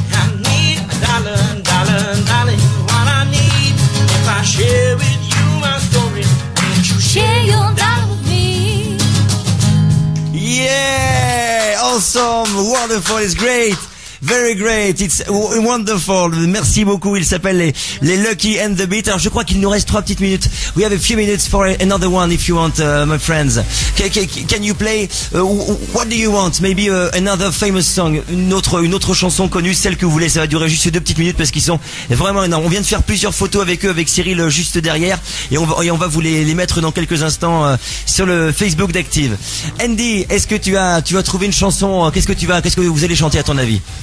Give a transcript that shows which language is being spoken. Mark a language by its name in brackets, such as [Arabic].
[English] I need a dollar, dollar, dollar is what I need. If I share with you my story, won't you Share your dollar with me. Yeah, awesome, wonderful, it's great. Very great, it's wonderful. [French] Merci beaucoup. Il s'appelle les Lucky and the Beat. Alors je crois qu'il nous reste 3 petites minutes. [English] We have a few minutes for another one if you want, my friends. Can you play? What do you want? Maybe another famous song, [French] une autre chanson connue, celle que vous voulez. Ça va durer juste 2 petites minutes parce qu'ils sont vraiment énormes. On vient de faire plusieurs photos avec eux, avec Cyril juste derrière, et on va vous les mettre dans quelques instants sur le Facebook d'Active. Andy, est-ce que tu as trouvé une chanson? Qu'est-ce que vous allez chanter à ton avis?